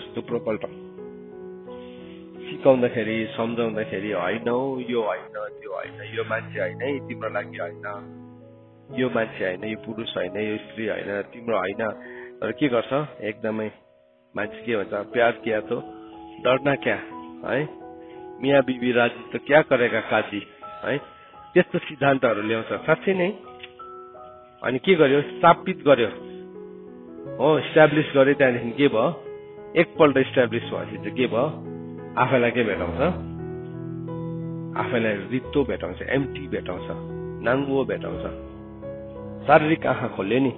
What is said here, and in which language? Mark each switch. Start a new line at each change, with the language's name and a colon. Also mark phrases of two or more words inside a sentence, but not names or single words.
Nepali: थुप्रोपल्ट सिकाउँदाखेरि, सम्झाउँदाखेरि, होइन यो होइन, त्यो होइन, यो मान्छे होइन, तिम्रो लागि होइन, यो मान्छे होइन, यो पुरुष होइन, यो स्त्री होइन, तिम्रो होइन। तर के गर्छ, एकदमै मान्छे के भन्छ,
Hindi: प्यार किया तो डरना क्या है, मिया बीबी राजी त क्या करेगा काजी है,
Nepali: त्यस्तो सिद्धान्तहरू ल्याउँछ साँच्चै नै। अनि के गर्यो, स्थापित गर्यो, हो, इस्टाब्लिस गर्यो। त्यहाँदेखि के भयो, एकपल्ट इस्टाब्लिस भएपछि चाहिँ के भयो, आफैलाई के भेटाउँछ, आफैलाई रित्तो भेटाउँछ, एम्टी भेटाउँछ, नाङ्गो भेटाउँछ, शारीरिक आँखा खोल्यो नि।